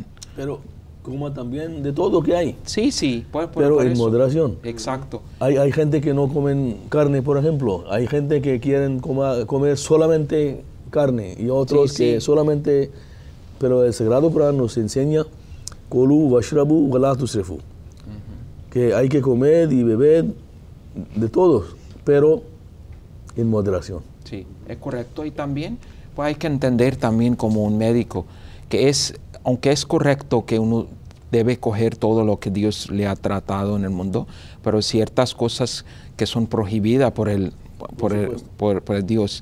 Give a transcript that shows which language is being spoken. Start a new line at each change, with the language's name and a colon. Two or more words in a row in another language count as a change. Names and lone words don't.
Spanish: Pero coma también de todo lo que hay. Sí, sí. Pero en moderación. Exacto. Hay gente que no comen carne, por ejemplo. Hay gente que quieren comer solamente carne y otros que solamente... Pero el Sagrado Corán nos enseña
Arabic: كلوا واشربوا ولا تسرفوا,
Spanish: que hay que comer y beber de todos, pero en moderación. Sí, es correcto. Y también pues hay que entender también como un médico que aunque es correcto que uno debe coger todo lo que Dios le ha tratado en el mundo, pero ciertas cosas que son prohibidas por el por Dios.